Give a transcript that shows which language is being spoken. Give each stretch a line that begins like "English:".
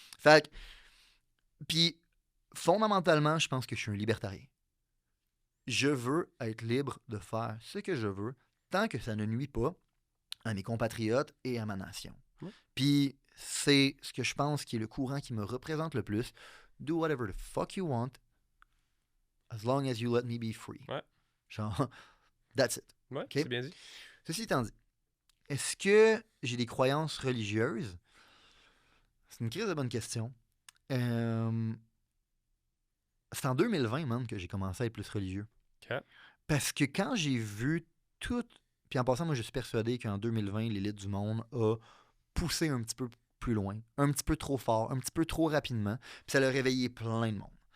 French: Fait que, puis, fondamentalement, je pense que je suis un libertarien. Je veux être libre de faire ce que je veux, tant que ça ne nuit pas à mes compatriotes et à ma nation. Ouais. Puis, c'est ce que je pense qui est le courant qui me représente le plus.
English: Do whatever the fuck you want, as long as you let me be free.
French: Ouais.
English: Genre, that's it.
French: Ouais, Okay? c'est bien dit. Ceci étant dit, est-ce que j'ai des croyances religieuses? C'est une crise de bonne question. C'est en 2020, man, que j'ai commencé à être plus religieux. Okay. Parce que quand j'ai vu tout... Puis en passant, moi, je suis persuadé qu'en 2020, l'élite du monde a poussé un petit peu plus loin, un petit peu trop fort, un petit peu trop rapidement, puis ça l'a réveillé plein de monde.